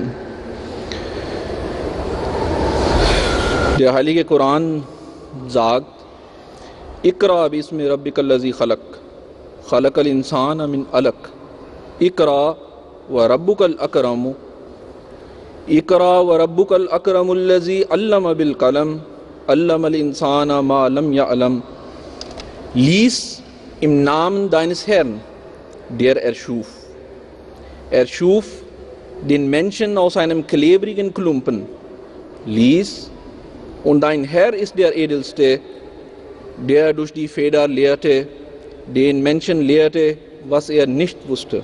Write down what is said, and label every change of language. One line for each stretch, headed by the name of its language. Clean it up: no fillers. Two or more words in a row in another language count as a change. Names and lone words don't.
German: Der heilige Koran sagt:
Arabic: اقرأ باسم ربك الذي خلق، خلق الإنسان من علق، اقرأ وربك الأكرم، اقرأ وربك الأكرم الذي علم بالقلم، علم الإنسان ما لم يعلم.
German: Lies im Namen deines Herrn, der erschuf. Er schuf den Menschen aus einem klebrigen Klumpen. Lies, und dein Herr ist der Edelste, der durch die Feder lehrte, den Menschen lehrte, was er nicht wusste.